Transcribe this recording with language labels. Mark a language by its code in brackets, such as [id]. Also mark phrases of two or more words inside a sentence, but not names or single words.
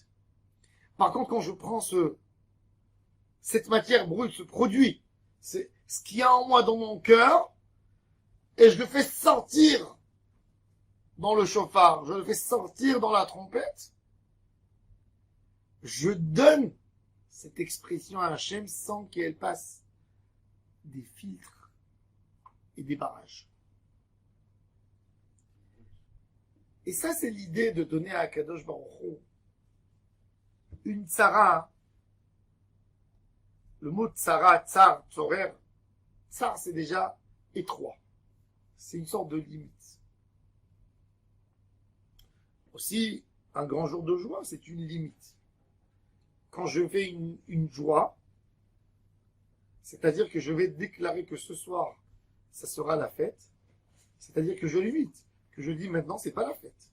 [fr] Par contre, quand je prends cette matière brute, ce produit, c'est ce qu'il y a en moi dans mon cœur, et je le fais sortir dans le chauffard, je le fais sortir dans la trompette, je donne cette expression à Hachem sans qu'elle passe des filtres et des barrages. Et ça, c'est l'idée de donner à Akadosh Baruch Hu une tzara. [he] Le mot צרה, צר, צורר, צר, [fr] c'est déjà étroit. C'est une sorte de limite. Aussi, un grand jour de joie, c'est une limite. Quand je fais une joie, c'est-à-dire que je vais déclarer que ce soir, ça sera la fête, c'est-à-dire que je limite, que je dis maintenant, c'est pas la fête.